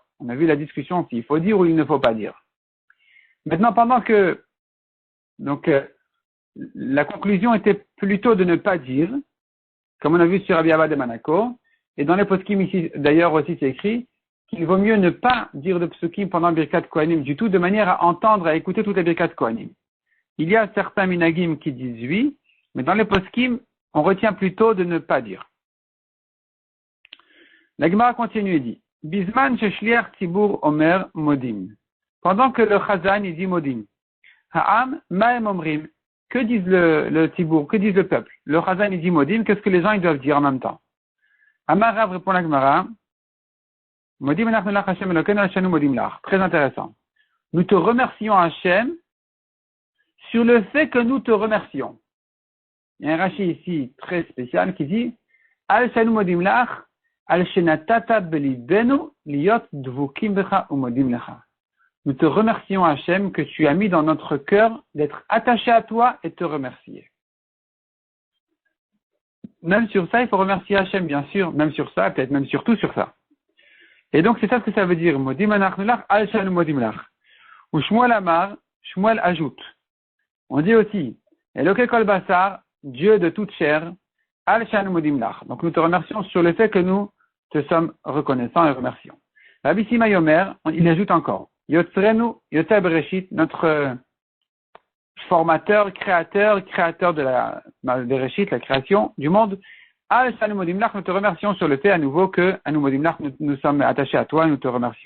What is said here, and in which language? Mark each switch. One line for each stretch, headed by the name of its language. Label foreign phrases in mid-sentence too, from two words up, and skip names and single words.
French: On a vu la discussion s'il faut dire ou il ne faut pas dire. Maintenant, pendant que, la conclusion était plutôt de ne pas dire, comme on a vu sur Rabbi Abba de Manako, et dans les poskim ici, d'ailleurs aussi c'est écrit, qu'il vaut mieux ne pas dire de psukim pendant
Hebrew: ברכת כהנים
French: du tout, de manière à entendre, à écouter toutes les
Hebrew: ברכת כהנים.
French: Il y a certains minagim qui disent oui, mais dans les poskim, on retient plutôt de ne pas dire. La Gemara continue et dit,
Hebrew: בזמן ששליח ציבור אומר מודים.
French: Pendant que le chazan il dit modim.
Hebrew: העם מה הם אומרים.
French: Que disent le tzibur, que disent le peuple? Le chazan il dit modim, qu'est-ce que les gens ils doivent dire en même temps?
Hebrew: Amarav
French: répond la Gemara,
Hebrew: מודים אנחנו לך השם אלוקינו שאנו מודים לך.
French: Très intéressant. Nous te remercions Hashem sur le fait que nous te remercions. Il y a un Rashi ici très spécial qui dit
Hebrew: על שאנו מודים לך על שנתת בלבנו להיות דבוקים בך ומודים לך.
French: Nous te remercions Hachem que tu as mis dans notre cœur d'être attaché à toi et te remercier. Même sur ça, il faut remercier Hachem, bien sûr. Même sur ça, peut-être même surtout sur ça. Et donc, c'est ça ce que ça veut dire.
Hebrew: מודים אנחנו לך על שאנו מודים לך. ושמואל אמר, Shmuel ajoute.
French: On dit aussi,
Hebrew: אלוקי כל בשר,
French: Dieu de toute chair,
Hebrew: על שאנו מודים לך.
French: Donc, nous te remercions sur le fait que nous te sommes reconnaissants et remercions. Rabbi Sima Yomer, il ajoute encore,
Hebrew: יוצרנו, יוצר בראשית,
French: notre formateur, créateur de la Bereshit, la création du monde,
Hebrew: על שאנו מודים לך,
French: nous te remercions sur le fait à nouveau que, à nous
Hebrew: מודים לך,
French: nous sommes attachés à toi et nous te remercions.